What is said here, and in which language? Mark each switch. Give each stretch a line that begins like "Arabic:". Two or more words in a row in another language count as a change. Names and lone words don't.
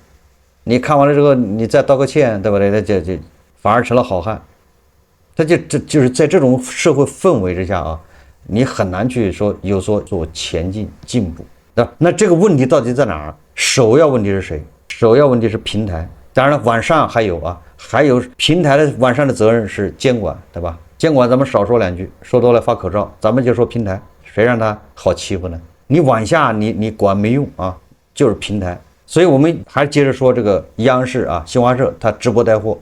Chinese: 你看完了之後，你再道個歉，對吧？那就反而成了好漢。他就是在這種社會氛圍之下啊，你很難去說有所前进進步，对吧？那這個問題到底在哪兒？首要問題是誰？首要問題是平台。當然了，往上還有平台的往上的責任是監管，对吧？監管咱們少說2句，說多了發口罩，咱們就說平台，誰讓他好欺負呢？你往下你管沒用啊，就是平台， 所以我們還接着說這個央視啊，新华社它直播帶貨。